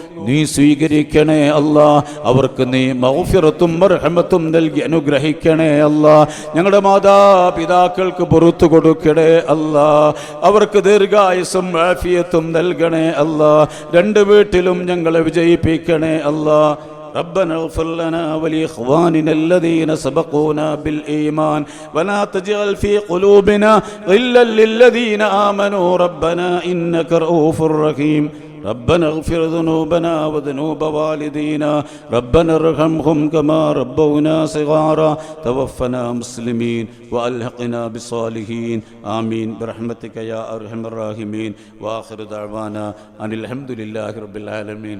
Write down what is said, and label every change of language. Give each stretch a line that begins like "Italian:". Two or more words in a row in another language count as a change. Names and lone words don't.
Malayalam: നീ സ്വീകരിക്കണേ അല്ലാ. അവർക്ക് നീ മഗ്ഫിറത്തും റഹ്മത്തും നൽകി അനുഗ്രഹിക്കണേ അല്ലാ. ഞങ്ങളുടെ മാതാപിതാക്കൾക്ക് പുറത്തു കൊടുക്കണേ അല്ലാ. അവർക്ക് ദീർഘായുസ്സും ആഫിയത്തും നൽകണേ അല്ലാ. രണ്ട് വീട്ടിലും ഞങ്ങളെ വിജയിപ്പിക്കണേ അല്ലാ.
Arabic: ربنا اغفر لنا ولإخواننا الذين سبقونا بالإيمان ولا تجعل في قلوبنا غلا للذين آمنوا ربنا إنك رؤوف رحيم ربنا اغفر ذنوبنا وذنوب والدينا ربنا ارحمهم كما ربونا صغارا توفنا مسلمين وألحقنا بالصالحين آمين برحمتك يا أرحم الراحمين وآخر دعوانا أن الحمد لله رب العالمين.